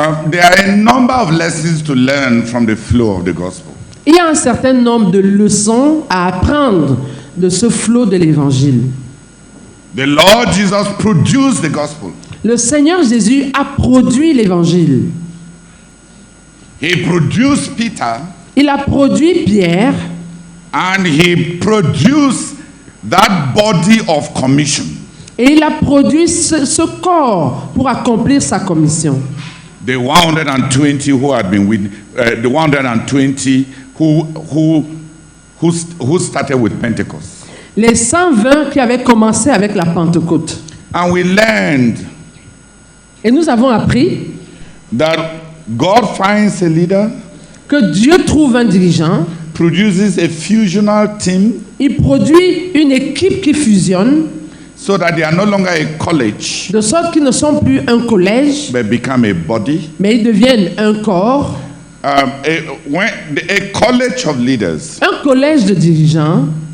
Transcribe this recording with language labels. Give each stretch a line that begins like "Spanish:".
English: There are a number of lessons to learn from the flow of the gospel.
French: Il y a un certain nombre de leçons à apprendre de ce flot de l'évangile.
English: The Lord Jesus produced the gospel.
French: Le Seigneur Jésus a produit l'évangile.
English: He produced Peter.
French: Il a produit Pierre.
English: And he produced that body of commission.
French: Et il a produit ce corps pour accomplir sa commission.
English: The 120 who had been with, the 120 who started with Pentecost.
French: Les 120 qui avaient commencé avec la Pentecôte.
English: And we learned.
French: Et nous avons appris
English: That God finds a leader.
French: Que Dieu trouve un dirigeant.
English: Produces a fusional team.
French: Il produit une équipe qui fusionne.
English: So that they are no longer a college.
French: De sorte qu'ils ne sont plus un collège.
English: But become a body.
French: Mais ils deviennent un corps.
English: A college of leaders.
French: Un collège de dirigeants.